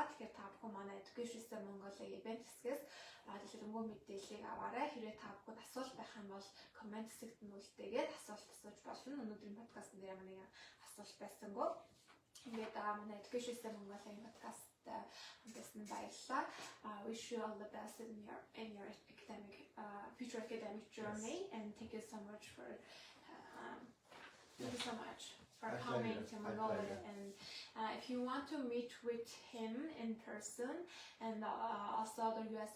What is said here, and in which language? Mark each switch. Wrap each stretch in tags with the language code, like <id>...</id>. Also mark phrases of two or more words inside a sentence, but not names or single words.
<mn>Тэгэхээр та бүхэн манай Education System Mongolia event хэсгээс дэлгэрэнгүй мэдээллийг аваарай. Хэрвээ та бүхэнд асуулт байх юм бол comment хэсэгт нь үлдээгээд асуулт асууж болно. Өнөөдрийн подкастн дээр манай асуулт байсангүй. Ингээд манай Education System Mongolia podcast хамтсан баярлалаа.</mn> <en>Wish you all the best in your academic future academic journey, and thank you so much for coming to Mongolia. And if you want to meet with him in person and also other U.S.</en>